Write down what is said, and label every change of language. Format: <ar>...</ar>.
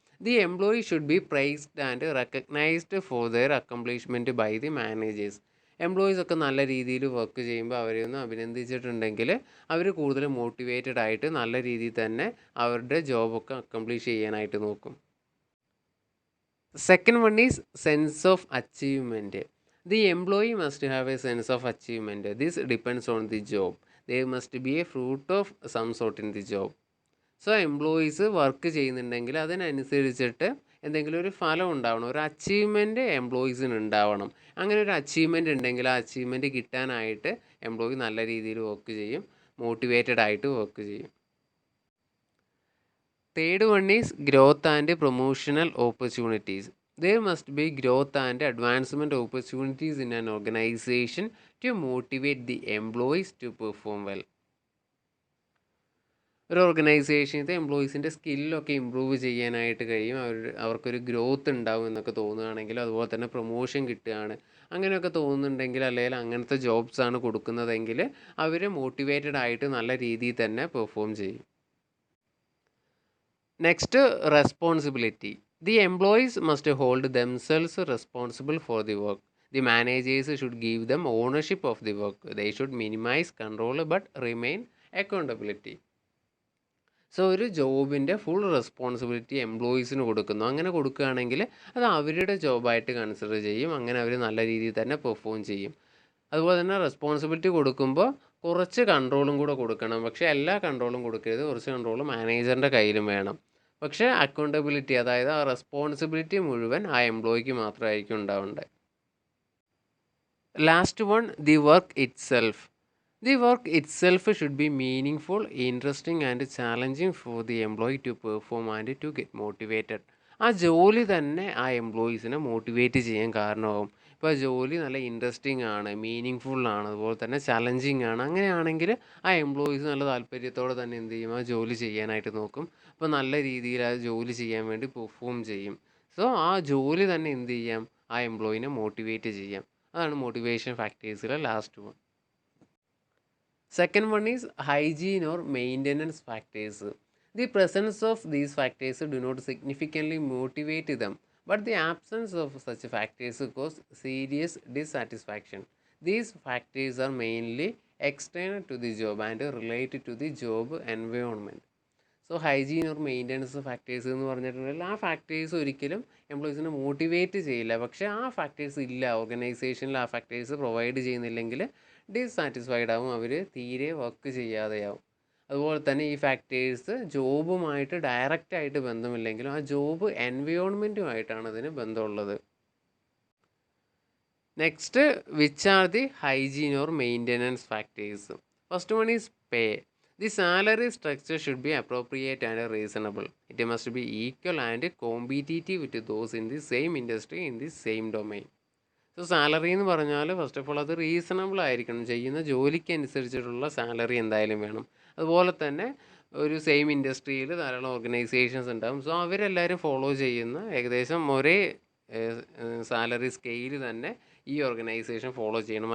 <en>The employee should be praised and recognised for their accomplishment by the managers.</en> <ml>Employees ഒക്കെ നല്ല രീതിയിൽ work ചെയ്യുമ്പോൾ അവരെ ഒന്ന് അഭിനന്ദിച്ചിട്ടുണ്ടെങ്കിൽ അവർ കൂടുതൽ മോട്ടിവേറ്റഡ് ആയിട്ട് നല്ല രീതിയിൽ തന്നെ അവരുടെ ജോബൊക്കെ അക്കംപ്ലിഷ് ചെയ്യാനായിട്ട് നോക്കും.</ml> <en>Second one is sense of achievement. The employee must have a sense of achievement. This depends on the job. There must be a fruit of some sort in the job.</en> <ml>So employees work ചെയ്യുന്നുണ്ടെങ്കിൽ അതിനനുസരിച്ചിട്ട് എന്തെങ്കിലും ഒരു ഫലം ഉണ്ടാവണം, ഒരു achievement എംപ്ലോയീസിന് ഉണ്ടാവണം. അങ്ങനെ ഒരു അച്ചീവ്മെൻറ്റ് ഉണ്ടെങ്കിൽ ആ അച്ചീവ്മെൻറ്റ് കിട്ടാനായിട്ട് എംപ്ലോയി നല്ല രീതിയിൽ വർക്ക് ചെയ്യും, മോട്ടിവേറ്റഡ് ആയിട്ട് വർക്ക് ചെയ്യും.</ml> <en>Third one is growth and promotional opportunities. There must be growth and advancement opportunities in an organization to motivate the employees to perform well.</en> <ml>ഒരു ഓർഗനൈസേഷനിൽ എംപ്ലോയീസിൻ്റെ സ്കില്ലൊക്കെ ഇമ്പ്രൂവ് ചെയ്യാനായിട്ട് കഴിയും, അവർക്കൊരു ഗ്രോത്ത് ഉണ്ടാവും എന്നൊക്കെ തോന്നുകയാണെങ്കിൽ, അതുപോലെ തന്നെ പ്രൊമോഷൻ കിട്ടുകയാണ് അങ്ങനെയൊക്കെ തോന്നുന്നുണ്ടെങ്കിൽ, അല്ലെങ്കിൽ അങ്ങനത്തെ ജോബ്സാണ് കൊടുക്കുന്നതെങ്കിൽ അവർ മോട്ടിവേറ്റഡ് ആയിട്ട് നല്ല രീതിയിൽ തന്നെ പെർഫോം ചെയ്യും.</ml> <en>Next, responsibility. The employees must hold themselves responsible for the work. The managers should give them ownership of the work. They should minimize control but remain accountability.</en> <ml>So ഒരു ജോബിൻ്റെ ഫുൾ റെസ്പോൺസിബിലിറ്റി എംപ്ലോയീസിന് കൊടുക്കുന്നു. അങ്ങനെ കൊടുക്കുകയാണെങ്കിൽ അത് അവരുടെ ജോബായിട്ട് കൺസിഡർ ചെയ്യും. അങ്ങനെ അവർ നല്ല രീതിയിൽ തന്നെ പെർഫോം ചെയ്യും. അതുപോലെ തന്നെ റെസ്പോൺസിബിലിറ്റി കൊടുക്കുമ്പോൾ കുറച്ച് കൺട്രോളും കൂടെ കൊടുക്കണം. പക്ഷേ എല്ലാ കൺട്രോളും കൊടുക്കരുത്. കുറച്ച് കൺട്രോൾ മാനേജറിൻ്റെ കയ്യിലും വേണം. പക്ഷേ അക്കൗണ്ടബിലിറ്റി, അതായത് ആ റെസ്പോൺസിബിലിറ്റി മുഴുവൻ ആ എംപ്ലോയിക്ക് മാത്രമായിരിക്കും ഉണ്ടാവേണ്ടത്.</ml> <en>Last one, the work itself. The work itself should be meaningful, interesting and challenging for the employee to perform and to get motivated.</en> <ml>ആ ജോലി തന്നെ ആ എംപ്ലോയീസിനെ മോട്ടിവേറ്റ് ചെയ്യാൻ കാരണമാകും. ഇപ്പോൾ ജോലി നല്ല ഇൻട്രസ്റ്റിംഗ് ആണ്, മീനിങ് ഫുള്ളാണ്, അതുപോലെ തന്നെ ചലഞ്ചിങ് ആണ്. അങ്ങനെയാണെങ്കിൽ ആ എംപ്ലോയീസ് നല്ല താല്പര്യത്തോടെ തന്നെ എന്ത് ചെയ്യും, ആ ജോലി ചെയ്യാനായിട്ട് നോക്കും. അപ്പോൾ നല്ല രീതിയിൽ ആ ജോലി ചെയ്യാൻ വേണ്ടി പെർഫോം ചെയ്യും. സോ ആ ജോലി തന്നെ എന്ത് ചെയ്യാം, ആ എംപ്ലോയിനെ മോട്ടിവേറ്റ് ചെയ്യാം. അതാണ് motivation ഫാക്ടേഴ്സിലെ last one.</ml> <en>Second one is hygiene or maintenance factors. The presence of these factors do not significantly motivate them, but the absence of such factors cause serious dissatisfaction. These factors are mainly external to the job and related to the job environment.</en> <ml>So hygiene or maintenance factors എന്ന് പറഞ്ഞിട്ടുണ്ടെങ്കിൽ ആ factors ഒരിക്കലും എംപ്ലോയീസിനെ motivate ചെയ്യില്ല. പക്ഷേ ആ factors ഇല്ല, ഓർഗനൈസേഷനിൽ ആ ഫാക്ടേഴ്സ് പ്രൊവൈഡ് ചെയ്യുന്നില്ലെങ്കിൽ ഡിസാറ്റിസ്ഫൈഡ് ആവും, അവർ തീരെ വർക്ക് ചെയ്യാതെയാവും. അതുപോലെ തന്നെ ഈ ഫാക്ടേഴ്സ് ജോബുമായിട്ട് ഡയറക്റ്റായിട്ട് ബന്ധമില്ലെങ്കിലും ആ ജോബ് എൻവയോൺമെൻറ്റുമായിട്ടാണ് അതിന് ബന്ധമുള്ളത്.</ml> <en>Next, which are the hygiene or maintenance factors? First one is pay. The salary structure should be appropriate and reasonable. It must be equal and competitive with those in the same industry in the same domain.</en> <ml>So salary എന്ന് പറഞ്ഞാൽ</ml> <en>first of all</en> <ml>അത് reasonable ആയിരിക്കണം. ചെയ്യുന്ന ജോലിക്ക് അനുസരിച്ചിട്ടുള്ള salary എന്തായാലും വേണം. അതുപോലെ തന്നെ ഒരു സെയിം ഇൻഡസ്ട്രിയിൽ ധാരാളം ഓർഗനൈസേഷൻസ് ഉണ്ടാകും. സോ അവരെല്ലാവരും ഫോളോ ചെയ്യുന്ന ഏകദേശം ഒരേ സാലറി സ്കെയിൽ തന്നെ ഈ ഓർഗനൈസേഷൻ ഫോളോ ചെയ്യണം.</ml>